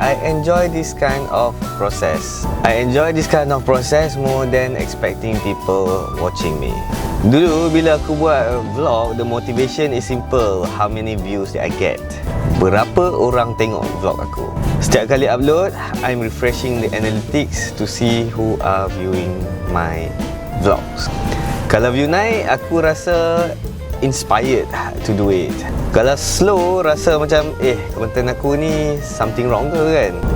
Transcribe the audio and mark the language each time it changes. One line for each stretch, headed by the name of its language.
English: I enjoy this kind of process. I enjoy this kind of process more than expecting people watching me.
Malay: Dulu bila aku buat vlog,
English: the motivation is simple. How many views that I get?
Malay: Berapa orang tengok vlog aku? Setiap kali upload,
English: I'm refreshing the analytics to see who are viewing my vlogs.
Malay: Kalau view naik, aku rasa
English: inspired to do it.
Malay: Kalau slow, rasa macam konten aku ni
English: something wrong
Malay: ke kan?